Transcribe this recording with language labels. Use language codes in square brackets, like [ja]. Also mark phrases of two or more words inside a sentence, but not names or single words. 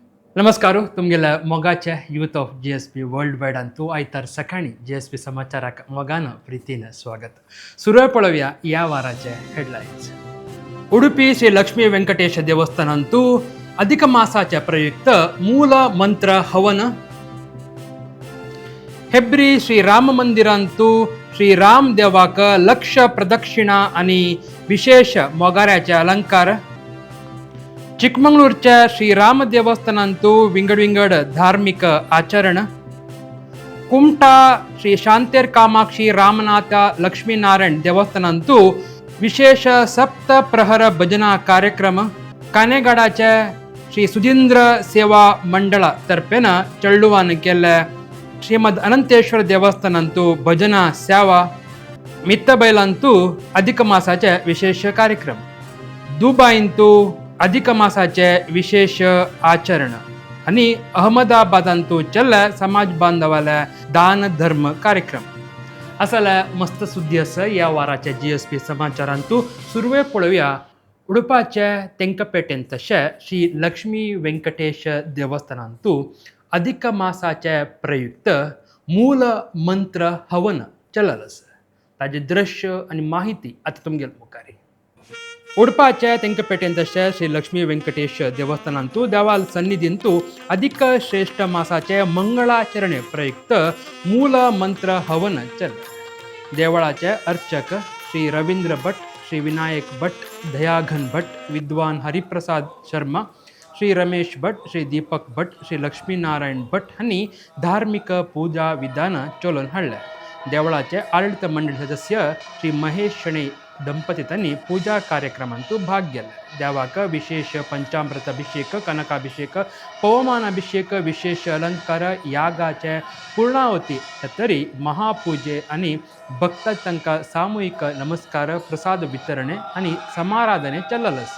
[kok] नमस्कार तुमगेल्या मोगाच्या यूथ ऑफ GSP वर्ल्ड वाईड तू आयतार सकाळी GSP समाचाराक मोगानं प्रीतीनं स्वागत. सुरू पळवूया या वाराचे हेडलाईन्स. उडुपी श्री लक्ष्मी व्यंकटेश देवस्थानांतू अधिक मासाच्या प्रयुक्त मूल मंत्र हवन. हेब्री श्री राम मंदिरांतू श्री राम देवाक लक्ष प्रदक्षिणा आणि विशेष मोगाऱ्याचे अलंकार. चिकमंगळूरच्या श्रीराम देवस्थानांतू विंगड धार्मिक आचरण. कुमटा श्री शांतेर कामाक्षी रामनाथ लक्ष्मीनारायण देवस्थानांतू विशेष सप्त प्रहर भजना कार्यक्रम. कानेगाडाच्या श्री सुधींद्र सेवा मंडळा तर्फेन चळ्ळुवान केल्ल्या श्रीमद अनंतेश्वर देवस्थानांतू भजना सेवा. मित्तबैलांतू अधिक मासाचे विशेष कार्यक्रम. दुबाईंतू अधिक मासाचे विशेष आचरण आणि अहमदाबादांतू चल्ल्या समाज बांधवाल्या दान धर्म कार्यक्रम. असल्या मस्त सुद्धी असं या वाराच्या GSP समाचारांतू सुरवे पळोवया. उडुपाच्या तेंकपेटेन तशे श्री लक्ष्मी व्यंकटेश देवस्थानांतू अधिक मासाचे प्रयुक्त मूल मंत्र हवन चललस. ताजे दृश्य आणि माहिती आता तुमगेल मुखारी. उडपाच्या तेंकपेटेन तशे श्री लक्ष्मी व्यंकटेश देवस्थानांतू देवाल सन्निधींतू अधिक श्रेष्ठ मासाचे मंगळाचरणे प्रयुक्त मूल मंत्र हवन चल. देवळाचे अर्चक श्री रवींद्र भट, श्री विनायक भट, दयाघन भट, विद्वान हरिप्रसाद शर्मा, श्री रमेश भट, श्री दीपक भट, श्री लक्ष्मीनारायण भट हांनी धार्मिक पूजा विधान चोलोन हाडल्या. देवळाचे आडಳಿತ मंडळ सदस्य श्री महेश शणे ದಂಪತಿ ತನ್ನಿ ಪೂಜಾ ಕಾರ್ಯಕ್ರಮಂತೂ ಭಾಗ ಗೆಲ್ಲ. ದೇವಾಕ ವಿಶೇಷ ಪಂಚಾಮೃತ ಅಭಿಷೇಕ, ಕನಕಾಭಿಷೇಕ, ಪವಮಾನಾಭಿಷೇಕ, ವಿಶೇಷ ಅಲಂಕಾರ, ಯಾಗಾचे पूर्णावती तरी महापूजे आणि भक्त तंका सामूहिक नमस्कार, प्रसाद वितरणे आणि समाराधने चललस.